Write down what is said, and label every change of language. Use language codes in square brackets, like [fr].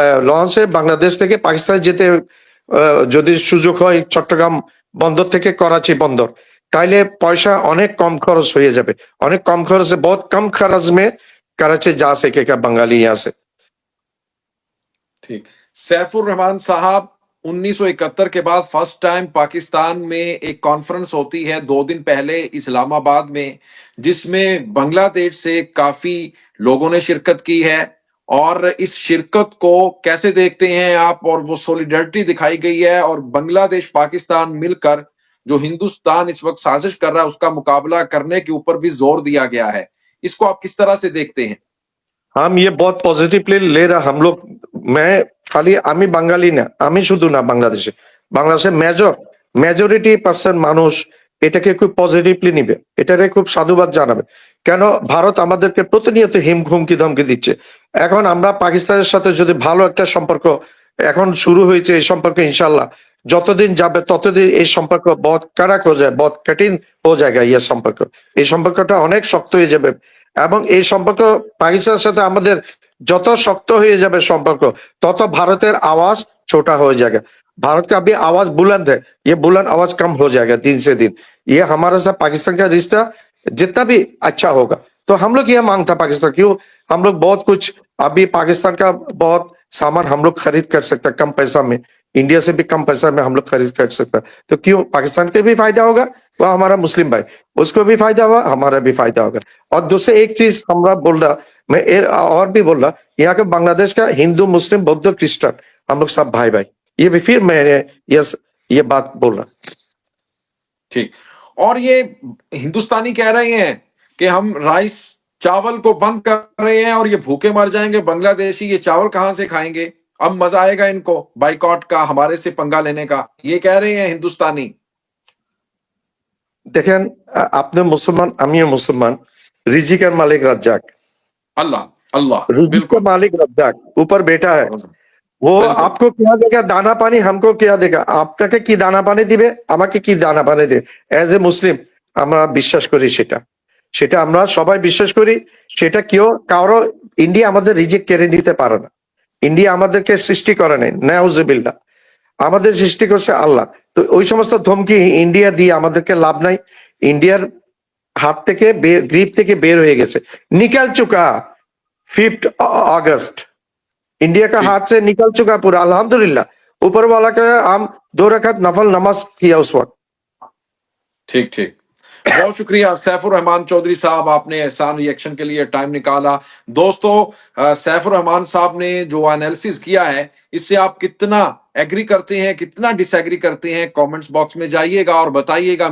[bn] লঞ্চে বাংলাদেশ থেকে পাকিস্তানে যেতে যদি সুযোগ হয় চট্টগ্রাম বন্দর থেকে করাচি বন্দর, তাইলে পয়সা অনেক কম খরচ হয়ে যাবে, অনেক কম খরচে, [hi] বহুত কম খরচ মে कराची जा सकेगा बंगाली यहाँ से। ठीक। सैफुर रहमान साहब 1971 के बाद फर्स्ट टाइम पाकिस्तान में एक कॉन्फ्रेंस होती है 2 दिन पहले इस्लामाबाद में, जिसमें बांग्लादेश से काफी लोगों ने शिरकत की है। और इस शिरकत को कैसे देखते हैं आप? और वो सॉलिडरिटी दिखाई गई है और बांग्लादेश पाकिस्तान मिलकर जो हिंदुस्तान इस वक्त साजिश कर रहा है उसका मुकाबला करने के ऊपर भी जोर दिया गया है। इसको आप किस तरह से देखते हैं? हम ये बहुत पॉजिटिवली ले रहा हम लोग। [bn] मैं খালি আমি বাঙালি না, আমি শুধু না, বাংলাদেশের মেজরিটি পার্সেন্ট মানুষ এটাকে খুব পজিটিভলি নিবে, এটাকে খুব সাধুবাদ জানাবে। কেন ভারত আমাদেরকে প্রতিনিয়ত হুমকি ধমকি দিচ্ছে। এখন আমরা পাকিস্তানের সাথে যদি ভালো একটা সম্পর্ক এখন শুরু হয়েছে, এই সম্পর্ক ইনশাল্লাহ যতদিন যাবে ততদিন এই সম্পর্ক বহুত কারাক হয়ে যায়, বহুত কঠিন হয়ে যায় ইয়ে সম্পর্ক। এই সম্পর্কটা অনেক শক্ত হয়ে যাবে এবং এই সম্পর্ক পাকিস্তানের সাথে আমাদের যত শক্ত হয়ে যাবে সম্পর্ক, তত ভারতের [hi] आवाज छोटा हो जाएगा। भारत का अभी आवाज बुलंद है, ये बुलंद आवाज कम हो जाएगा दिन से दिन। ये हमारे साथ पाकिस्तान का रिश्ता जितना भी अच्छा होगा, तो हम लोग ये मांगता पाकिस्तान, क्यों हम लोग बहुत कुछ अभी पाकिस्तान का बहुत सामान हम लोग खरीद कर सकते हैं कम पैसा में, इंडिया से भी कम पैसा में हम लोग खरीद कर सकते हैं। तो क्यों पाकिस्तान के भी फायदा होगा, वो हमारा मुस्लिम भाई, उसको भी फायदा होगा, हमारा भी फायदा होगा। और दूसरे एक चीज हमरा बोल रहा, मैं और भी बोल रहा, यहाँ के बांग्लादेश का हिंदू मुस्लिम बौद्ध क्रिश्चियन हम लोग सब भाई भाई, ये भी फिर मैंने ये बात बोल रहा। ठीक। और ये हिंदुस्तानी कह रहे हैं कि हम राइस चावल को बंद कर रहे हैं और ये भूखे मर जाएंगे बांग्लादेशी, ये चावल कहां से खाएंगे? अब मजा आएगा इनको बाइकॉट का, हमारे से पंगा लेने का, ये कह रहे हैं हिंदुस्तानी। [bn] দেখেন আপনি মুসলমান, আমিও মুসলমান, রিজিকের মালিক রাজ্জাক, [hi] अल्लाह अल्लाह रिजिक का बिल्कुल मालिक रज्जाक ऊपर बेटा है, वो बिल्कुल। आपको क्या देगा दाना पानी, हमको क्या देगा, [bn] আপনাকে কি দানা পানি দিবে, আমাকে কি দানা পানি দিবে। [en] as a Muslim [bn] আমরা বিশ্বাস করি, সেটা আমরা সবাই বিশ্বাস করি। সেটা কেউ কারো, ইন্ডিয়া আমাদের রিজিক কেড়ে নিতে পারে না। ইন্ডিয়া আমাদেরকে সৃষ্টি করে নাই, নাউজুবিল্লাহ, আমাদের সৃষ্টি করছে আল্লাহ। তো ওই সমস্ত ধমকি ইন্ডিয়া দিয়ে আমাদেরকে লাভ নাই। ইন্ডিয়ার হাত থেকে গ্রিপ থেকে বের হয়ে গেছে, [hi] निकल चुका 5 अगस्त, इंडिया का ठीक हाथ से निकल चुका पूरा, अल्हम्दुलिल्लाह। ऊपर वाला का हम 2 रकात नफल नमाज किया उस वक्त। ठीक ठीक। बहुत शुक्रिया सैफुर रहमान चौधरी साहब, आपने एहसान रिएक्शन के लिए टाइम निकाला। दोस्तों, सैफुर रहमान साहब ने जो एनालिसिस किया है, इससे आप कितना एग्री करते हैं, कितना डिसएग्री करते हैं, कमेंट्स बॉक्स में जाइएगा और बताइएगा।